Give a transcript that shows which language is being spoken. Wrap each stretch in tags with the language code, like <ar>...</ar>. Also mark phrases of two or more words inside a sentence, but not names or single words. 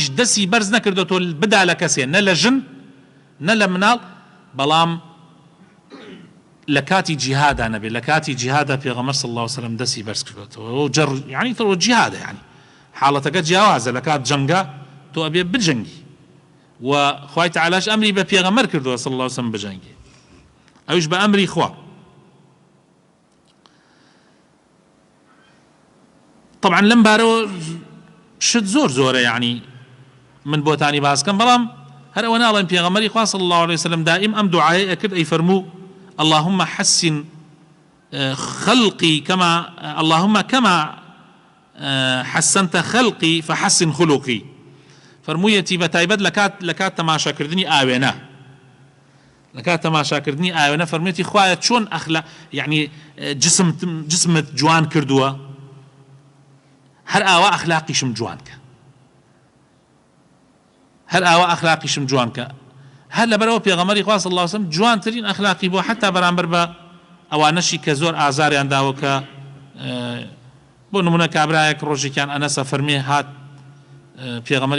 <ckb>دەستی بەرز نەکردوەوە بدا لە کەسێ نە لە ژن نە لە مناڵ بەڵام لە کاتی جیهادا نەبێت لە کاتی جیهادا پێغەمبەر</ckb> <ar>صلی الله عليه وسلم</ar> <ckb>دەستی بەرز کردوەوە جەڕ یعنی تەوە جیهادە یعنی حاڵەتەکە جیاوازە لە کات جەنگا تۆ ئەبێ بجەنگی و خوای تعالیش ئەمری بە پێغەمبەر کردووە</ckb> <ar>صلی الله عليه وسلم</ar> <ckb>بجەنگی ئەویش بە ئەمری خوا طبعا لەم بارەوە شت زۆرە يعني من بۆتانی باسکەم بەڵام هەر ئەوە ناڵێن پێغەمبەری خوا</ckb> <ar>صلی الله عليه وسلم</ar> <ckb>دائم ئەم دوعایە ئەکرد ئەی فەرموو</ckb> <ar>اللهم حسن خلقي كما حسنت خلقي فحسن خلقي</ar> <ckb>فرموویەتی بە تایبەت لە کات تەماشاکردنی ئاوێنە لە کات تەماشاکردنی ئاوێنە فەرموویەتی خوایە چۆن ئەخلا یعنی جسمت جوان کردووە هەر ئاوا ئەخلاقیشم جوان کە هەر ئاوا ئەخلاقیشم جوان کە هەر لەبەرەوە پێغەمبەری خوا</ckb> <ar>صلی الله عليه وسلم</ar> <ckb>جوانترین ئەخلاقی بۆ حتا بەرامبەر بە ئەوانەشی کە زۆر ئازاریان داوە کە بۆ نمونە کابرایەک ڕۆژێکیان ئەنەسە فەرمێ هات پێغەمبەری</ckb>